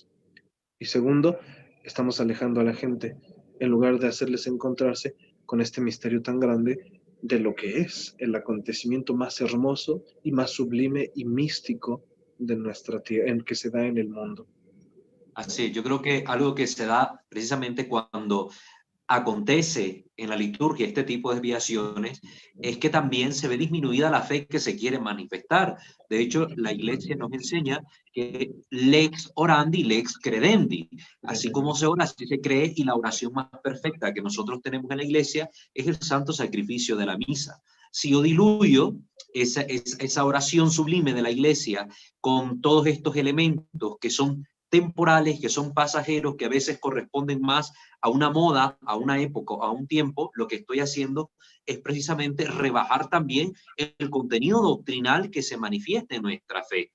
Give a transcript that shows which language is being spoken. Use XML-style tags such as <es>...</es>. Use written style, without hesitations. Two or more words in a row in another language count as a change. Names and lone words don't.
<es>Y segundo, estamos alejando a la gente en lugar de hacerles encontrarse con este misterio tan grande de lo que es el acontecimiento más hermoso y más sublime y místico de nuestra tierra, en que se da en el mundo. Así, yo creo que algo que se da precisamente cuando acontece en la liturgia este tipo de desviaciones es que también se ve disminuida la fe que se quiere manifestar. De hecho, la Iglesia nos enseña que</es> <la>lex orandi, lex credendi.</la> <es>Así como se ora, así se cree, y la oración más perfecta que nosotros tenemos en la Iglesia es el santo sacrificio de la misa. Si yo diluyo esa oración sublime de la Iglesia con todos estos elementos que son temporales, que son pasajeros, que a veces corresponden más a una moda, a una época, a un tiempo, lo que estoy haciendo es precisamente rebajar también el contenido doctrinal que se manifiesta en nuestra fe.</es>